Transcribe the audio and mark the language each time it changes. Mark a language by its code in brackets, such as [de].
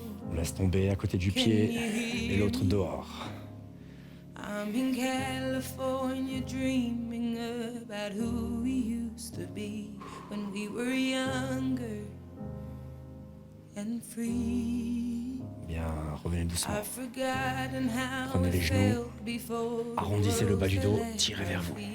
[fr] On laisse tomber à côté du pied et l'autre dehors. [en] I'm in California dreaming about who we used to be when we were younger and free. [fr] Bien, revenez doucement. Prenez les genoux, arrondissez le bas du dos, tirez vers vous.